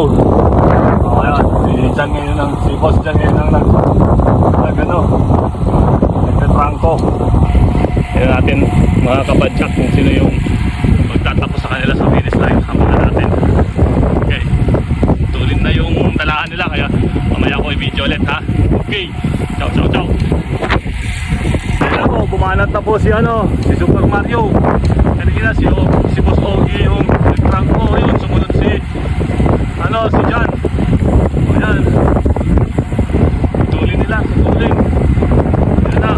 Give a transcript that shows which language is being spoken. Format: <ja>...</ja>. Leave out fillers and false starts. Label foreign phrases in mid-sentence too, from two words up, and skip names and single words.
<tl>O ayan, si Boss John ngayon ang nagtatrangko. Ayan natin mga kapadyak kung sino yung magtatapos sa kanila sa finish line. Hamahan natin. Okay. Tulin na yung talaan nila kaya mamaya ko i-video ulit ha.</tl> <it>Okay. Ciao, ciao, ciao.</it> <tl>Ayan ako, bumanat na po si Super Mario. Kanina si Boss Ogie yung nagtrangko. Yun, sumunod si Jan. O yan. Tulin nila, tulin. Ayan na.</tl>